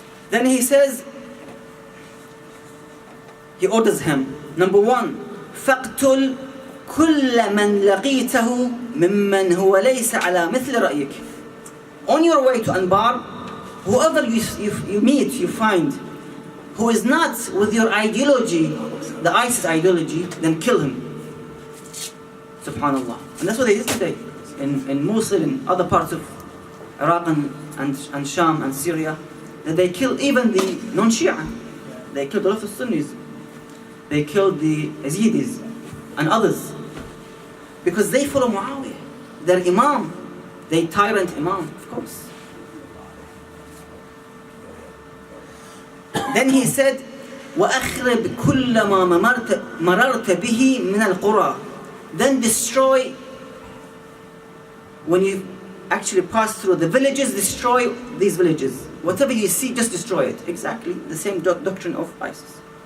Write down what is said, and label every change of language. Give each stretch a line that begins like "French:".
English: Then he says, he orders him, number one,
Arabic: فَاقْتُلْ كُلَّ مَنْ لَقِيتَهُ مِمَّنْ هُوَ لَيْسَ عَلَى مِثْلِ رَأْيِكَ.
English: On your way to Anbar, whoever you meet, you find, who is not with your ideology, the ISIS ideology, then kill him. Subhanallah. And that's what they did today in Mosul and other parts of Iraq and Sham and Syria. That they killed even the non-Shia. They killed a lot of Sunnis. They killed the Yazidis and others. Because they follow Muawiyah. Their Imam. They tyrant Imam, of course. Then he said,
Arabic: وَأَخْرِبْ كُلَّ مَا مَرَرْتَ بِهِ مِنَ الْقُرَى.
English: Then destroy, when you actually pass through the villages, destroy these villages. Whatever you see, just destroy it. Exactly the same doctrine of ISIS.